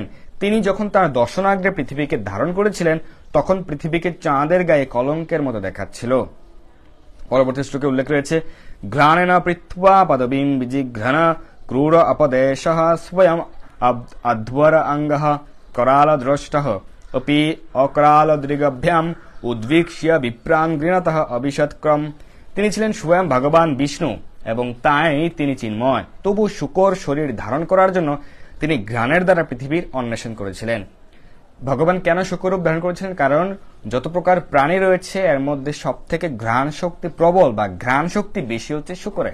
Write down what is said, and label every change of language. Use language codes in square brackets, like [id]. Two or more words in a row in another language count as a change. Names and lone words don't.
[bn] তিনি যখন তার দর্শনাগ্রে পৃথিবীকে ধারণ করেছিলেন তখন পৃথিবীকে চাঁদের গায়ে কলঙ্কের মতো দেখাচ্ছিল। পরবর্তী শ্লোকে উল্লেখ রয়েছে [sa] ঘ্রাণেন পৃথ্বা পদবীম বিজিঘ্রণ ক্রূর অপদেশ স্বয়ং অধ্বর অঙ্গ कराल द्रष्ट अपि अकराल दृगभ्याम उद्वीक्ष्य विप्रां गृणतः अभिषत्क्रम। [bn] তিনি ছিলেন স্বয়ং ভগবান বিষ্ণু এবং তাই তিনি চিন্ময়। তবু শুকর শরীর ধারণ করার জন্য তিনি ঘ্রাণের দ্বারা পৃথিবীর অন্বেষণ করেছিলেন। ভগবান কেন শুকরূপ ধারণ করেছিলেন? কারণ যত প্রকার প্রাণী রয়েছে এর মধ্যে সব থেকে ঘ্রাণ শক্তি প্রবল বা ঘ্রাণ শক্তি বেশি হচ্ছে শুকরে।